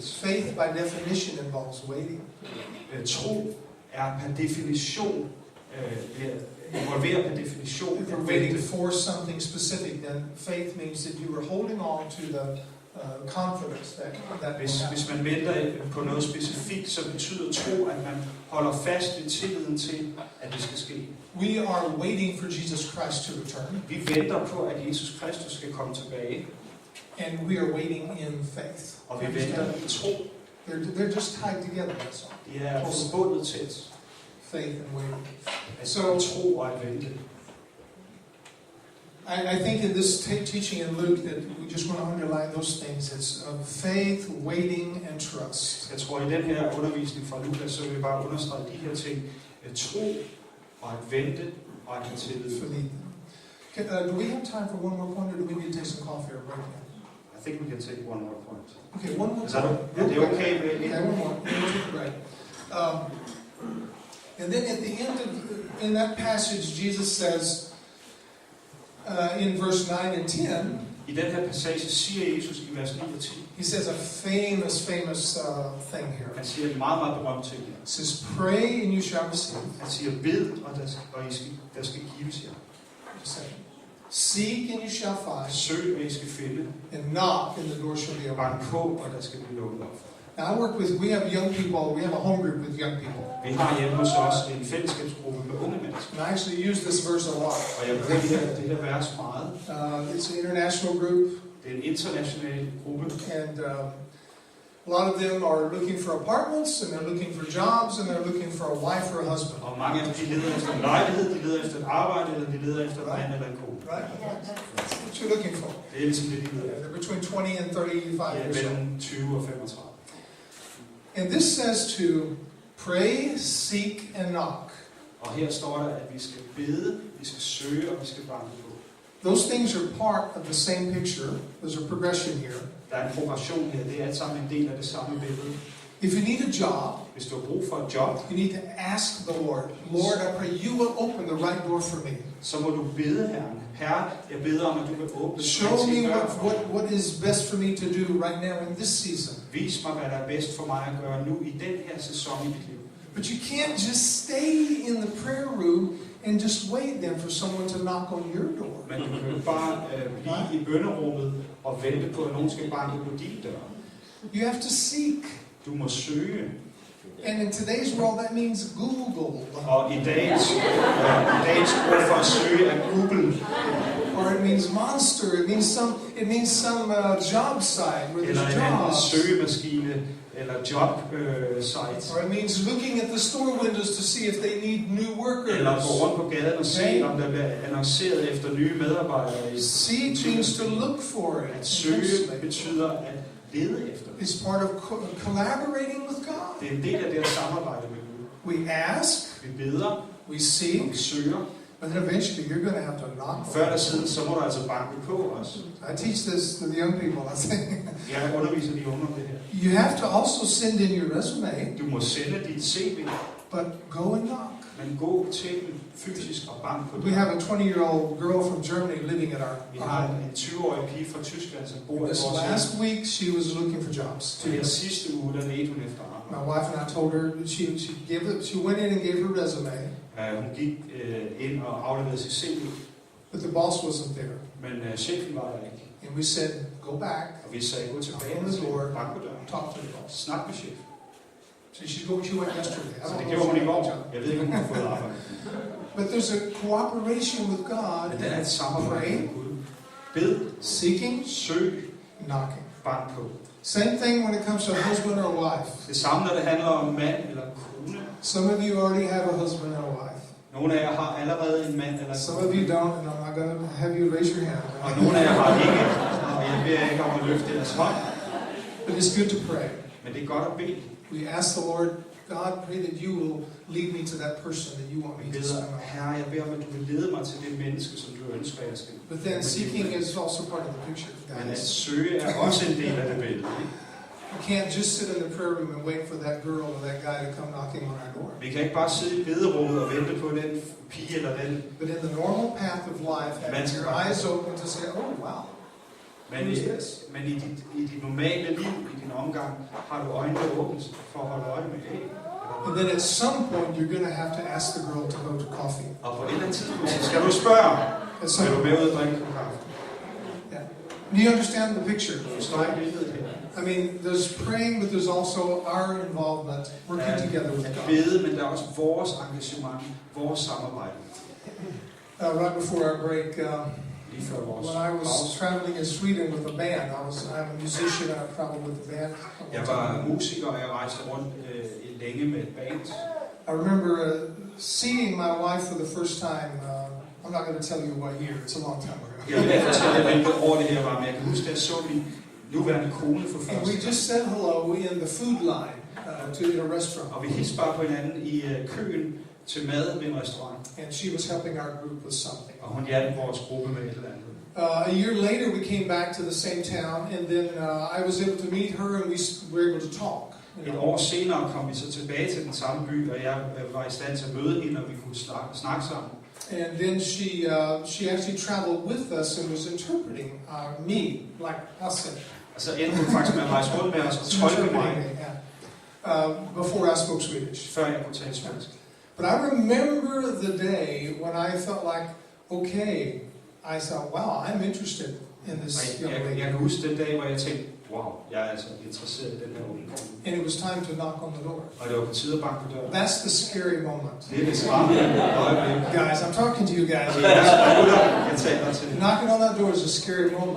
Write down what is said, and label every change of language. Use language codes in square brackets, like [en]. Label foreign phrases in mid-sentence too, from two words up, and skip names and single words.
[en] Faith by definition involves waiting. [da] Tro er per definition involverer per definition. [en] If you're waiting for something specific, then faith means that you are holding on to the confidence that [da] Hvis man venter på noget specifikt, så betyder tro, at man holder fast ved tilliden til, at det skal ske. [en] We are waiting for Jesus Christ to return. [da] Vi venter på, at Jesus Kristus skal komme tilbage. [en] And we are waiting in faith. [da] Og vi venter i tro. [en] They're just tied together, that's all. [da] De er forbundet tæt. [en] Faith and waiting. [da] Så tro og at vente. [en] I think in this teaching in Luke that we just want to underline those things. It's faith, waiting, and trust. [da] Jeg tror, i den her undervisning fra Lukas, så vil vi bare understrege de her ting. Tro og at vente og at have tillid. [en] Do we have time for one more point, or do we need to take some coffee or break now? I think we can take one more point. Okay, one more. [da] Er det okay med det? [en] Okay, one more. We'll take a break. And then at the end of in that passage, Jesus says in verse 9 and 10. [da] I den her passage siger Jesus i vers 9 og 10. [en] He says a famous thing here. [da] Han siger en meget, meget berømt ting. [en] He says, "Pray and you shall receive." [da] Han siger, bed, og der skal gives jer. [en] Seek and you shall find. [da] Søg, og I skal finde. [en] And knock and the door shall be opened. [da] Bank på, og der skal blive lukket op. [en] Now we have young people, we have a home group with young people. [da] Vi har hjemme hos os en fællesskabsgruppe med unge mennesker. [en] And I actually use this verse a lot. [da] Og jeg bruger det her vers meget. [en] It's an international group. [da] Det er en international gruppe. [en] And a lot of them are looking for apartments, and they're looking for jobs, and they're looking for a wife or a husband. [da] Og mange af dem, de leder efter en lejlighed, de leder efter et arbejde, eller de leder efter en mand eller en kone. [en] Right? That's what you're looking for. [da] Det er ligesom det, de leder efter. [en] They're between 20 and 35 [da] Ja, [en] years old. [da] mellem 20 og 35. [en] And this says to pray, seek, and knock. [da] Og her står der, at vi skal bede, vi skal søge, og vi skal banke på. [en] Those things are part of the same picture. There's a progression here. [da] Der er en progression her, det er alt sammen en del af det samme billede. [en] If you need a job, [da] Hvis du har brug for et job, [en] you need to ask the Lord, Lord, I pray you will open the right door for me. [da] så må du bede Herren. Herre, jeg beder om, at du vil åbne [en] Show me what is best for me to do right now in this season. [da] Vis mig, hvad der er bedst for mig at gøre nu i den her sæson i mit liv. [en] But you can't just stay in the prayer room and just wait then for someone to knock on your door. [da] Men du kan jo bare blive i bønnerummet og vente på, at nogen skal banke på din dør. [en] You have to seek. [da] Du må søge. [en] And in today's world, that means Google. [da] Og i dagens ord for at søge er Google. [en] Or it means Monster. It means some job site where [da] Eller [en] there's [da] en anden [en] jobs. [da] søgemaskine eller [en] job site. Or it means looking at the store windows to see if they need new workers. [da] Eller gå rundt på gaden og se, om der bliver annonceret efter nye medarbejdere. [en] Seek means to look for it. [da] At søge betyder at lede efter. [en] It's part of collaborating with God. [da] Det er en del af det at samarbejde med Gud. [en] We ask, [da] Vi beder, [en] we seek, [da] vi søger. [en] but then eventually you're going to have to knock. [da] Før eller siden, så må du altså banke på os. [en] I teach this to the young people. I say, [da] Jeg underviser de unge om det her. [en] you have to also send in your resume, [da] Du må sende dit CV, [en] but go and knock. [da] men gå til dem fysisk og bank på [en] We [da] det. [en] have a 20-year-old girl from Germany living at [da] Vi [en] our [da] har [en] home. [da] en 20-årig pige fra Tyskland, som bor i [en] This [da] vores [en] last [da] hjem. [en] week, she was looking for jobs. [da] Og her sidste uge, der ledte hun efter [en] My [da] arbejde. [en] wife and I told her she went in and gave her resume, [da] Hun gik ind og afleverede sit CV, [en] but the boss wasn't there. [da] men chefen var der ikke. [en] And we said, go back, [da] Og vi sagde, gå tilbage [en] Open [da] og [en] the door. [da] bank på døren. [en] talk to the boss. [da] Snak med chefen. [en] So she went yesterday. I [da] Så [en] don't [da] det [en] know [da] gjorde [en] if [da] hun [en] she [da] i [en] got [da] går. [en] a job. [da] Jeg ved ikke, om hun har fået arbejde. [en] But there's a cooperation with God, [da] Men det er et samarbejde [en] Pray. [da] med Gud. Bed, [en] seeking, [da] søg, [en] knocking. [da] bank på. [en] Same thing when it comes to a husband or a wife. [da] Det samme, når det handler om mand eller kone. [en] Some of you already have a husband and a wife. [da] Nogle af jer har allerede en mand eller en [en] Some of [da] kone. [en] you don't, and I'm not going to have you raise your hand. [da] Og nogle af jer har ikke. Og jeg beder ikke om at løfte jeres hånd. [en] But it's good to pray. [da] Men det er godt at bede. [en] We ask the Lord, God, pray that you will lead me to that person that you want me [da] Vi [en] to [da] beder, [en] spend my life. [da] Herre, jeg beder om, at du vil lede mig til det menneske, som du ønsker, jeg skal. [en] But then seeking is also part of the picture, [da] Men at [en] guys. [da] søge er også en del af det billede. [en] You can't just sit in the prayer room and wait for that girl or that guy to come knocking on our door. [da] Vi kan ikke bare sidde i bederummet og vente på den pige eller den. [en] But in the normal path of life, having your eyes open to say, oh, wow, [da] Men i dit normale liv, i din omgang, har du øjnene åbent for at holde øje med det. [en] and then at some point you're going to have to ask the girl to go to coffee. [da] Og på et eller andet tidspunkt, så skal du spørge, [en] At [da] skal [en] some, [da] du med ud og drikke en kaffe? [en] yeah. Do you understand the picture? [da] Forstår I billedet her? [en] I mean, there's praying, but there's also our involvement, working together with [da] At [en] God. [da] bede, men der er også vores engagement, vores samarbejde. [en] Right before our break, [da] Lige før vores [en] when I was [da] pause. [en] traveling in Sweden with a band, I'm a musician and I traveled with the band. [da] Jeg var musiker, og jeg rejste rundt længe med et band. [en] I remember seeing my wife for the first time. I'm not going to tell you what year, it's a long time ago. [da] Jeg vil ikke fortælle jer, hvilket år det her var, men jeg kan huske, at jeg så min nuværende kone for [en] And we [da] første [en] just said hello in the food line in a restaurant. [da] Og vi hilste bare på hinanden i køen til mad ved en restaurant. [en] And she was helping our group with something. [da] Og hun hjalp vores gruppe med et eller andet. [en] A year later, we came back to the same town, and then I was able to meet her, and we were able to talk. [da] Et år senere kom vi så tilbage til den samme by, og jeg var i stand til at møde hende, og vi kunne snakke sammen. [en] And then she actually traveled with us and was interpreting me, like us. [da] Og så endte hun faktisk med at rejse rundt med os og tolke mig, [en] Before I spoke Swedish. [da] før jeg kunne tale svensk. [en] But I remember the day when I felt like, okay, I thought, wow, I'm interested in this young [da] Jeg [en] lady. [da] kan huske den dag, hvor jeg tænkte, wow, jeg er altså interesseret i den her unge kone. [en] And it was time to knock on the door. [da] Og det var på tide at banke på døren. [en] That's the scary moment. [da] Det er det skræmmende øjeblik. [en] Guys, I'm talking to you guys. [da] Jeg taler til. [en] Knocking on that door is a scary moment.